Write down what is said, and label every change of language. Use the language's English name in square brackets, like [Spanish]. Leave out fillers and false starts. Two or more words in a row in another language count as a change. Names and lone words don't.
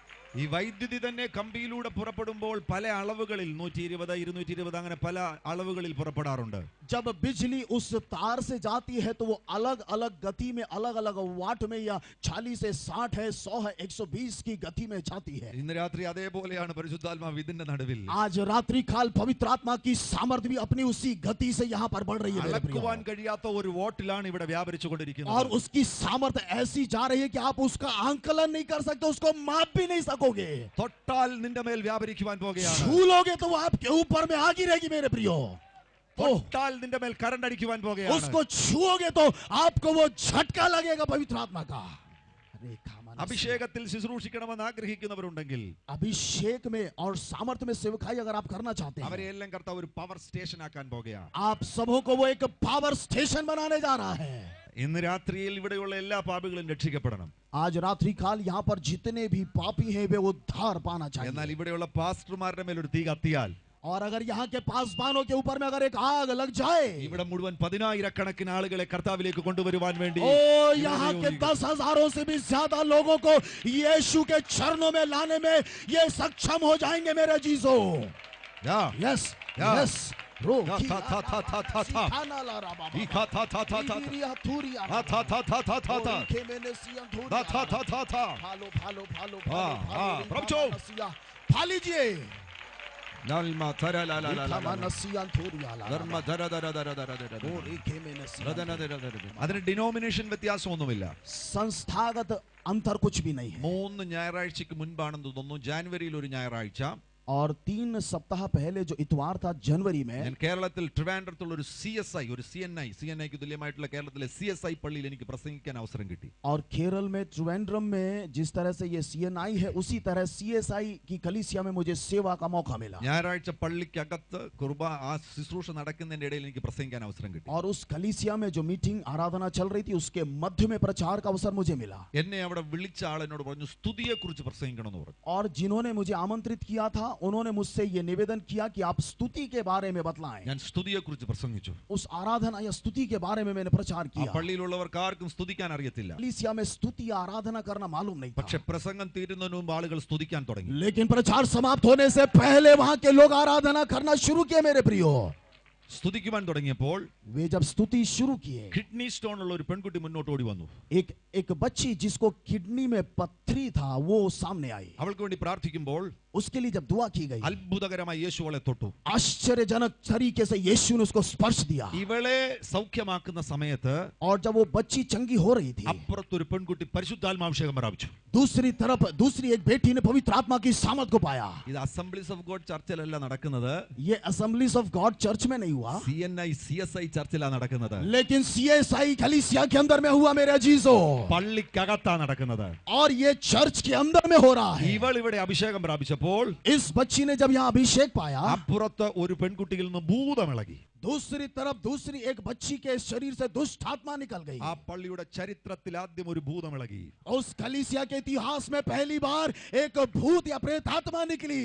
[Malayalam] ഈ വൈദ്യുതി തന്നെ കമ്പിയിലൂടെ പുറപ്പെടുമ്പോൾ പല അളവുകളിൽ 120 220 അങ്ങനെ പല അളവുകളിൽ പുറപ്പെടാറുണ്ട്. [Hindi] जब बिजली उस तार से जाती है तो वो अलग अलग गति में, अलग अलग वाट में, या 40 से 60 है, 100 है, 120 की गति में जाती है. [Malayalam] ഇന്ന് രാത്രി അതേപോലെയാണ് പരിശുദ്ധാത്മാവ് ഇതിന്റെ നടുവിൽ. [Hindi] आज रात्रि काल पवित्र आत्मा की सामर्थ्य भी अपनी उसी गति से यहाँ पर बढ़ रही है मेरे प्रियो. [Malayalam] അളക്കുവാൻ കഴിയാത്ത ഒരു വോട്ടിലാണ് ഇവിടെ വ്യാപരിച്ചുകൊണ്ടിരിക്കുന്നത്. [Hindi] और उसकी सामर्थ्य ऐसी जा रही है कि आप उसका आंकलन नहीं कर सकते, उसको माप भी नहीं सकोगे. [Malayalam] തൊട്ടാൽ നിന്റെ മേൽ വ്യാപരിക്കുവാൻ പോകുകയാണ്. [Hindi] छू लोगे तो वो आपके ऊपर में आगी रहेगी मेरे प्रियो. [Malayalam] തൊട്ടാൽ നിന്റെ മേൽ കറണ്ട് അടിക്കുവാൻ പോകുകയാണ്. [Hindi] उसको छुओगे तो आपको वो झटका लगेगा पवित्र आत्मा का. [Malayalam] അഭിഷേകത്തിൽ ശുശ്രൂഷിക്കണമെന്ന് ആഗ്രഹിക്കുന്നവരുണ്ടെങ്കിൽ, [Hindi] अभिषेक में और सामर्थ्य में सेवकाई अगर आप करना चाहते हैं, [Malayalam] അവരെ എല്ലാം കർത്താവ് ഒരു [English] power station [Malayalam] ആക്കാൻ പോകുകയാണ്. [Hindi] आप सबों को वो एक [English] power station [Hindi] बनाने जा रहा है. [Malayalam] ഇന്ന് രാത്രിയിൽ ഇവിടെയുള്ള എല്ലാ പാപികളും രക്ഷിക്കപ്പെടണം. [Hindi] आज रात्रि काल यहाँ पर जितने भी पापी हैं वे उद्धार पाना चाहिए. [Malayalam] എന്നാൽ ഇവിടെയുള്ള പാസ്റ്റർമാരുടെ മേൽ ഒരു തീ കത്തിയാൽ, [Hindi] और अगर यहाँ के पासबानों के ऊपर में अगर एक आग लग जाए, [Malayalam] ഇവിടെ മുഴുവൻ 10,000 ആളുകളെ കർത്താവിലേക്ക് കൊണ്ടുവരുവാൻ വേണ്ടി, [Hindi] ओ यहाँ के 10,000 से भी ज्यादा लोगों को यीशु के चरणों में लाने में ये सक्षम हो जाएंगे मेरे जीजो. [English] yes yes. [Hindi] फा लीजिए. [Malayalam] അതിന് ഡിനോമിനേഷൻ വ്യത്യാസമൊന്നുമില്ല. [Hindi] संस्थागत अंतर कुछ भी नहीं है. [Malayalam] 3 ഞായറാഴ്ചക്ക് മുൻപാണെന്ന് തോന്നുന്നു, ജാനുവരിയിൽ ഒരു ഞായറാഴ്ച, [Hindi] और 3 सप्ताह पहले जो इतवार था जनवरी में, [Malayalam] ഞാൻ കേരളത്തിൽ ട്രിവാൻഡ്രത്തുള്ള ഒരു CSI, ഒരു CNIക്ക് തുല്യമായിട്ടുള്ള കേരളത്തിലെ CSI പള്ളിയിൽ എനിക്ക് പ്രസംഗിക്കാൻ അവസരം കിട്ടി. [Hindi] और केरल में त्रिवेंद्रम में जिस तरह से ये CNI है, उसी तरह CSI की कलीसिया में मुझे सेवा का मौका मिला. [Malayalam] ഞായറാഴ്ച പള്ളിക്കകത്ത് ആ ശുശ്രൂഷ നടക്കുന്നതിന്റെ ഇടയിൽ എനിക്ക് പ്രസംഗിക്കാൻ അവസരം കിട്ടി. [Hindi] और उस कलीसिया में जो मीटिंग आराधना चल रही थी उसके मध्य में प्रचार का अवसर मुझे मिला. [Malayalam] എന്നെ അവിടെ വിളിച്ച ആൾ എന്നോട് പറഞ്ഞു സ്തുതിയെ കുറിച്ച് പ്രസംഗിക്കണമെന്ന് പറഞ്ഞു. [Hindi] और जिन्होंने मुझे आमंत्रित किया था उन्होंने मुझसे ये निवेदन किया कि आप स्तुति के बारे में बतलाएं. [Malayalam] ഞാൻ സ്തുതിയെ കുറിച്ച് പ്രസംഗിച്ചു. [Hindi] उस आराधना या स्तुति के बारे में मैंने प्रचार ആ किया. [Malayalam] പള്ളിയിലുള്ളവർക്ക് ആർക്കും സ്തുതിക്കാൻ അറിയത്തില്ല. [Hindi] कलीसिया में स्तुति या आराधना करना मालूम नहीं था. [Malayalam] പക്ഷെ പ്രസംഗം തീരുന്നതിന് മുമ്പ് ആളുകൾ സ്തുതിക്കാൻ തുടങ്ങി. [Hindi] लेकिन प्रचार समाप्त होने से पहले वहां के लोग आराधना करना शुरू किए मेरे प्रियो. [Malayalam] സ്തുതിക്കുവാൻ തുടങ്ങിയപ്പോൾ [Hindi] वे जब स्तुति शुरू किए, [English] kidney stone [Malayalam] ഉള്ള ഒരു പെൺകുട്ടി മുന്നോട്ട് ഓടി വന്നു. [Hindi] एक बच्ची जिसको किडनी में पत्थरी था वो सामने आई. [Malayalam] അവൾക്ക് വേണ്ടി പ്രാർത്ഥിക്കുമ്പോൾ [Hindi] उसके लिए जब दुआ की गई, [Malayalam] അത്ഭുതകരമായി യേശു അവളെ തൊട്ടു. [Hindi] आश्चर्यजनक तरीके से यीशु ने उसको स्पर्श दिया. [Malayalam] ഇവളെ സൗഖ്യമാക്കുന്ന സമയത്ത് [Hindi] और जब वो बच्ची चंगी हो रही थी, [Malayalam] അപ്പുറത്തൊരു പെൺകുട്ടി പരിശുദ്ധാത്മാഭിഷേകം പ്രാപിച്ചു. [Hindi] दूसरी तरफ दूसरी एक बेटी ने पवित्र आत्मा की सामर्थ को पाया. [Malayalam] ഇത് അസംബ്ലീസ് ഓഫ് ഗോഡ് ചർച്ചിലല്ല നടക്കുന്നത്. [Hindi] ये असेंबलीज ऑफ गॉड चर्च में नहीं हुआ, [Malayalam] CNI CSI ചർച്ചിലാണ് നടക്കുന്നത്. [Hindi] लेकिन CSI कलीसिया के अंदर में हुआ मेरे अजीजों. [Malayalam] പള്ളിക്കകത്താണ് നടക്കുന്നത്. [Hindi] और ये चर्च के अंदर में हो रहा है. [Malayalam] ഇവൾ ഇവിടെ അഭിഷേകം പ്രാപിച്ചപ്പോൾ [Hindi] इस बच्ची ने जब यहाँ अभिषेक पाया, [Malayalam] അപ്പുറത്ത് ഒരു പെൺകുട്ടിയിൽ നിന്ന് ഭൂതമിളകി. [Hindi] दूसरी तरफ दूसरी एक बच्ची के शरीर से दुष्ट आत्मा निकल गई. [Malayalam] ആ പള്ളിയുടെ ചരിത്രത്തിൽ ആദ്യം ഒരു ഭൂതമിളകി. [Hindi] उस कलीसिया के इतिहास में पहली बार एक भूत या प्रेत आत्मा निकली.